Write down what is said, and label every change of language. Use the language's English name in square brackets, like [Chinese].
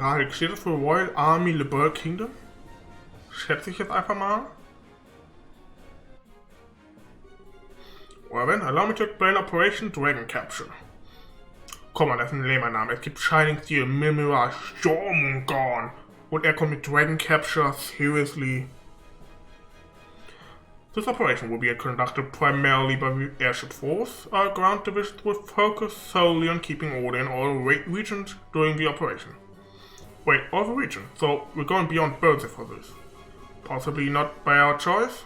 [German] Steht das für Royal Army Liberal Kingdom? Schätze ich jetzt einfach mal. [English] Well then, allow me to explain Operation Dragon Capture. [German] Komm mal, das ist ein lähmer Name. Es gibt Shining Steel, Mimira, Stormgorn. Und kommt mit Dragon Capture, [English] seriously. This operation will be conducted primarily by the airship force. Our ground divisions will focus solely on keeping order in all regions during the operation. Wait, all the regions? So we're going beyond Birdsey for this. Possibly not by our choice.